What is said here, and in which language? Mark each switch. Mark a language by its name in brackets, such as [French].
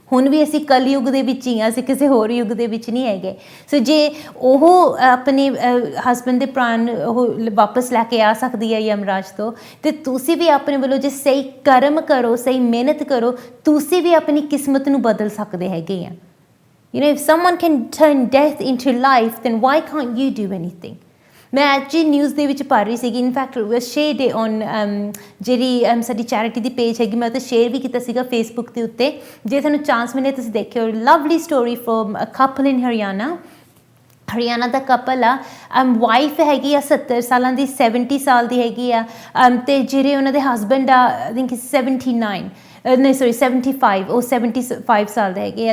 [Punjabi] ਹੁਣ ਵੀ ਅਸੀਂ ਕਲਯੁੱਗ ਦੇ ਵਿੱਚ ਹੀ ਹਾਂ, ਅਸੀਂ ਕਿਸੇ ਹੋਰ ਯੁੱਗ ਦੇ ਵਿੱਚ ਨਹੀਂ ਹੈਗੇ। ਸੋ ਜੇ ਉਹ ਆਪਣੇ ਹਸਬੈਂਡ ਦੇ ਪ੍ਰਾਣ ਉਹ ਵਾਪਸ ਲੈ ਕੇ ਆ ਸਕਦੀ ਹੈ ਯਮਰਾਜ ਤੋਂ, ਅਤੇ ਤੁਸੀਂ ਵੀ ਆਪਣੇ ਵੱਲੋਂ ਜੇ ਸਹੀ ਕਰਮ ਕਰੋ, ਸਹੀ ਮਿਹਨਤ ਕਰੋ, ਤੁਸੀਂ ਵੀ ਆਪਣੀ ਕਿਸਮਤ ਨੂੰ ਬਦਲ ਸਕਦੇ ਹੈਗੇ ਆ। [English] You know, if someone can turn death into life, then why can't you do anything? [Punjabi] ਮੈਂ ਐਕਚੁਅਲੀ ਨਿਊਜ਼ ਦੇ ਵਿੱਚ ਪੜ੍ਹ ਰਹੀ ਸੀਗੀ, ਇਨਫੈਕਟ ਸ਼ੇਅਰ ਡੇ ਔਨ ਜਿਹੜੀ ਸਾਡੀ ਚੈਰਿਟੀ ਦੀ ਪੇਜ ਹੈਗੀ, ਮੈਂ ਉਹ 'ਤੇ ਸ਼ੇਅਰ ਵੀ ਕੀਤਾ ਸੀਗਾ ਫੇਸਬੁੱਕ ਦੇ ਉੱਤੇ। ਜੇ ਤੁਹਾਨੂੰ ਚਾਂਸ ਮਿਲੇ ਤੁਸੀਂ ਦੇਖਿਓ, [English] lovely story from a couple in Haryana [Punjabi] ਦਾ couple ਆ। ਵਾਈਫ ਹੈਗੀ ਆ 70 ਸਾਲਾਂ ਦੀ, 70 ਸਾਲ ਦੀ ਹੈਗੀ ਆ, ਅਤੇ ਜਿਹੜੇ ਉਹਨਾਂ ਦੇ ਹਸਬੈਂਡ ਆ [English] I think [Punjabi] 79 ਨਹੀਂ ਸੋਰੀ 75, ਉਹ 75 ਸਾਲ ਦੇ ਹੈਗੇ ਆ।